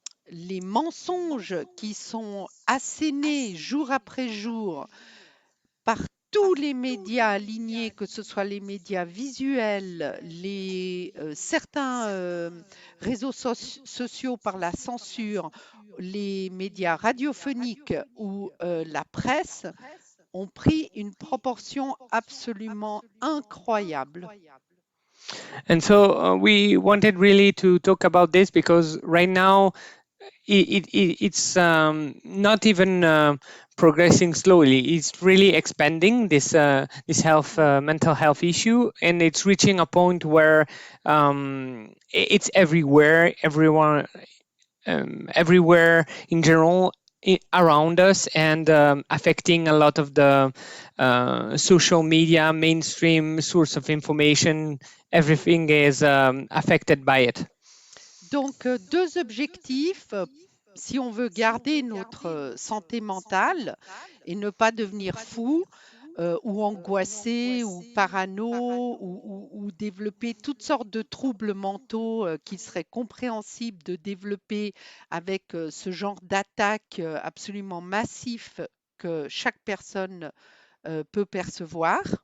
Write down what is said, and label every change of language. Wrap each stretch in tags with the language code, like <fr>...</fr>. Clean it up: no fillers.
<fr>les mensonges qui sont assénés jour après jour par tous les médias alignés, que ce soit les médias visuels, certains réseaux sociaux par la censure, les médias radiophoniques ou la presse, ont pris une proportion absolument incroyable.</fr> <en>And so we wanted really to talk about this because right now it's not even progressing slowly. It's really expanding this mental health issue, and it's reaching a point where it's everywhere. Everywhere in general around us, and affecting a lot of the social media, mainstream source of information. Everything is affected by it.</en> <fr>Donc, deux objectifs. Si on veut garder notre santé mentale et ne pas devenir fou ou angoissé ou parano ou développer toutes sortes de troubles mentaux qu'il serait compréhensible de développer avec ce genre d'attaque absolument massif que chaque personne peut percevoir.</fr>